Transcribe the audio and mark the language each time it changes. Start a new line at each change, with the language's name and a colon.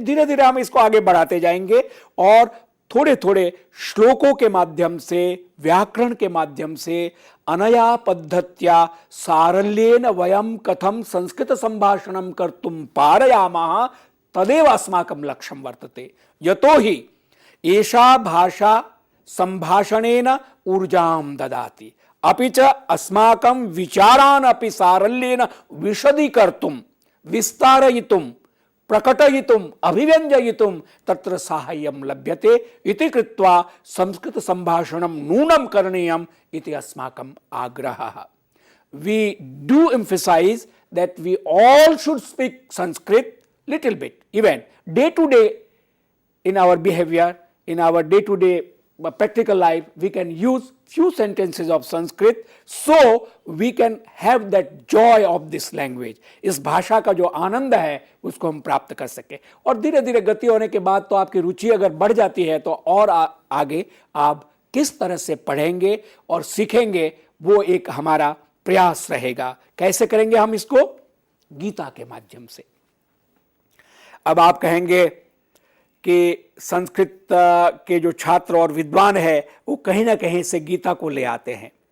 Hindi: फिर धीरे धीरे हम इसको आगे बढ़ाते जाएंगे और थोड़े थोड़े श्लोकों के माध्यम से, व्याकरण के माध्यम से,
Sanskrit: अनया पद्धत्या सारल्येन वयम कथम संस्कृत संभाषणम कर्तुम पारयामः तदेव अस्माकं लक्ष्यं वर्तते। यतो हि एषा भाषा संभाषणेन ऊर्जां ददाति, अपि च अस्माकं विचारान् अपि सारल्येन विशदीकर्तुं, विस्तारयितुं, प्रकटयितुं, अभिव्यञ्जयितुं तत्र साहाय्यं लभ्यते इति कृत्वा संस्कृत संभाषणं नूनं करणीयम् इति अस्माकं आग्रहः।
English: We do emphasize that we all should speak Sanskrit little bit, even day to day in our behavior, in our day to day practical life, we can use few sentences of Sanskrit so we can have that joy of this language.
Hindi: इस भाषा का जो आनंद है उसको हम प्राप्त कर सके। और धीरे धीरे गति होने के बाद तो आपकी रुचि अगर बढ़ जाती है तो और आगे आप किस तरह से पढ़ेंगे और सीखेंगे वो एक हमारा प्रयास रहेगा। कैसे करेंगे हम इसको? गीता के माध्यम से। अब आप कहेंगे कि संस्कृत के जो छात्र और विद्वान है वो कहीं ना कहीं से गीता को ले आते हैं।